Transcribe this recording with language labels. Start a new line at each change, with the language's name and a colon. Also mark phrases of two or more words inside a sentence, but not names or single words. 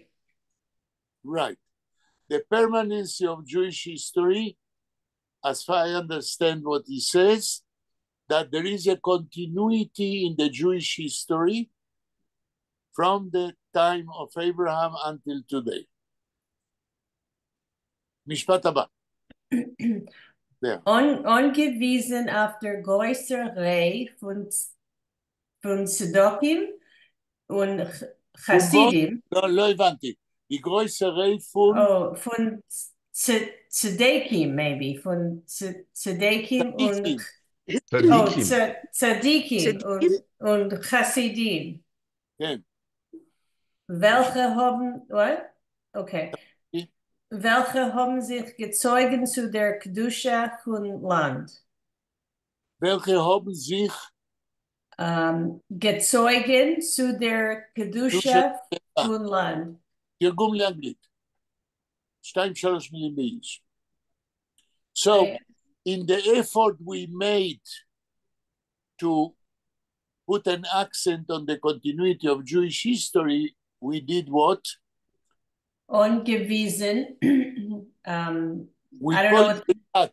English: Right. The permanency of Jewish history, as far as I understand what he says, that there is a continuity in the Jewish history from the time of Abraham until today.
Hebrew: משפט הבא.
English: There.
German: Angewiesen auf der größere Reihe von Zedokim und Chassidim.
Hebrew: לא הבנתי.
German: die größere von Oh, von Tzedikim, maybe. Von Tzedikim und Tzedikim und Chassidim.
Hebrew: כן.
German: Welche haben,
English: what? Okay.
German: Welche haben sich gezeugen zu der Kedusha von Land? welche haben sich gezeugen zu der Kedusha von Land.
Hebrew: תרגום לאנגלית. 2-3 מילים ביידיש.
English: So, in the effort we made to put an accent on the continuity of Jewish history, we did what? Angewiesen. I don't know.